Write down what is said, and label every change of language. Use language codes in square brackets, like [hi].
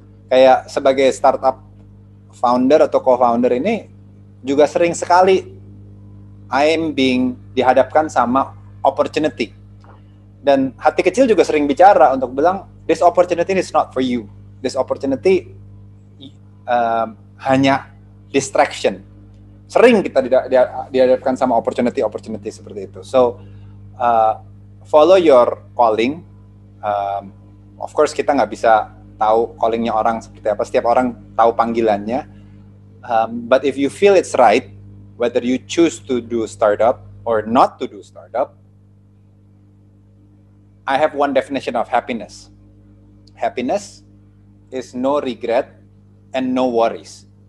[id] Kayak sebagai startup founder atau co-founder ini juga sering sekali [en] I'm being [id] dihadapkan sama opportunity. Dan hati kecil juga sering bicara untuk bilang, [en] this opportunity is not for you. This opportunity [id] hanya [en] distraction. [id] Sering kita dihadapkan sama opportunity seperti itu. [en] So, follow your calling. Of course, [id] kita nggak bisa tahu callingnya orang seperti apa. Setiap orang tahu panggilannya. [en] But if you feel it's right, whether you choose to do startup or not to do startup, I have one definition of happiness. Happiness is no regret and no worries.